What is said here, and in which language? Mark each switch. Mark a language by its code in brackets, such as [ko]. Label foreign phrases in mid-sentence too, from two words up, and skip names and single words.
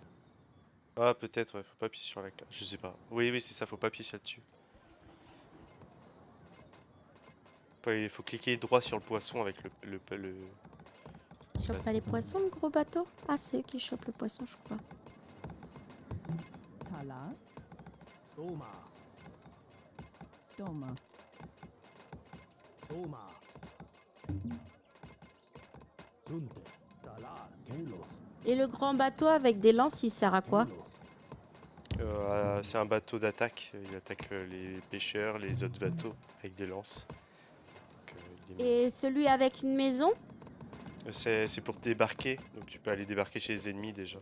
[fr] Ah, peut-être, ouais, faut pas appuyer sur la carte. Je sais pas. Oui, oui, c'est ça, faut pas appuyer là-dessus. Il faut cliquer droit sur le poisson avec Il chope pas les poissons, le gros bateau? Ah, c'est eux qui chopent le poisson, je crois. Talas. Stoma, Stoma. Stoma. Sunte, Talas. Kelos, Et le grand bateau avec des lances, il sert à quoi? Kelos. C'est un bateau d'attaque. Il attaque les pêcheurs, les autres bateaux avec des lances. Donc, il les mine. Et celui avec une maison? C'est pour débarquer. Donc tu peux aller débarquer chez les ennemis déjà.